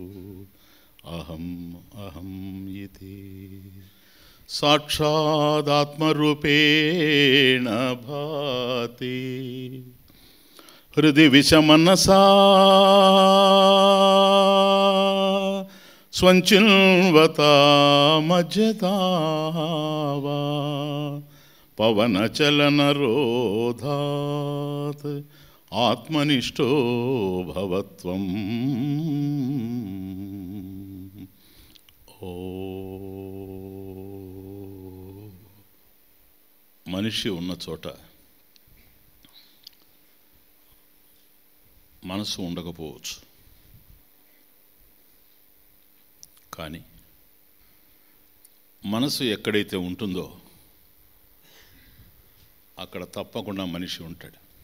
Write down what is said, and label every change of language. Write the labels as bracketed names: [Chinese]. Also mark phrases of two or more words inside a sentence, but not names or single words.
[Sanskrit] अहम् इति साक्षादात्मरूपेण भाति हृदि विषमनसा स्वञ्चिन्वता मज्जता वा पवनचलनरोधात् आत्मनिष्ठो भवत्वम्। [Telugu] మనిషి ఉన్న చోట మనసు ఉండకపోవచ్చు, కానీ మనసు ఎక్కడైతే ఉంటుందో అక్కడ తప్పకుండా మనిషి ఉంటాడు.